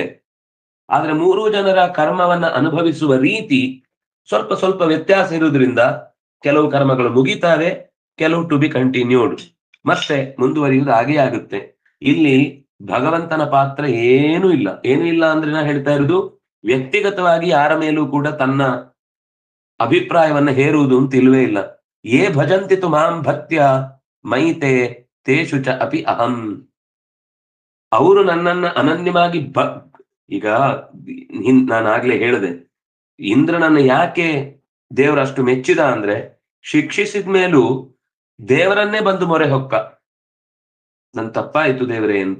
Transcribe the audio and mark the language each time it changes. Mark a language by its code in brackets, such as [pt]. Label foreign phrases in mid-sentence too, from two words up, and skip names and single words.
[kn] ಆದ್ರೆ ಮೂರು ಜನರ ಕರ್ಮವನ್ನ ಅನುಭವಿಸುವ ರೀತಿ ಸ್ವಲ್ಪ ಸ್ವಲ್ಪ ವ್ಯತ್ಯಾಸ ಇರುವುದರಿಂದ ಕೆಲವು ಕರ್ಮಗಳು ಮುಗಿತಾವೆ, ಕೆಲವು [en] to be continued, [kn] ಮತ್ತೆ ಮುಂದುವರಿಯುವುದು ಹಾಗೆ ಆಗುತ್ತೆ. ಇಲ್ಲಿ ಭಗವಂತನ ಪಾತ್ರ ಏನೂ ಇಲ್ಲ. ಏನೂ ಇಲ್ಲ ಅಂದ್ರೆ ನಾ ಹೇಳ್ತಾ ಇರುವುದು, ವ್ಯಕ್ತಿಗತವಾಗಿ ಯಾರ ಮೇಲೂ ಕೂಡ ತನ್ನ ಅಭಿಪ್ರಾಯವನ್ನ ಹೇರುವುದು ಅಂತ ಇಲ್ವೇ ಇಲ್ಲ. [sa] ಯೇ ಭಜಂತಿತು ಮಾಂ ಭಕ್ತ್ಯ ಮೈತೆ ತೇಷು ಚ ಅಪಿ ಅಹಂ. [kn] ಅವರು ನನ್ನನ್ನ ಅನನ್ಯವಾಗಿ ಈಗ ನಾನಾಗ್ಲೇ ಹೇಳಿದೆ, ಇಂದ್ರನನ್ನ ಯಾಕೆ ದೇವರಷ್ಟು ಮೆಚ್ಚಿದ ಅಂದ್ರೆ, ಶಿಕ್ಷಿಸಿದ ಮೇಲೂ ದೇವರನ್ನೇ ಬಂದು ಮೊರೆ ಹೊಕ್ಕ, ನನ್ ತಪ್ಪಾಯ್ತು ದೇವರೇ ಅಂತ.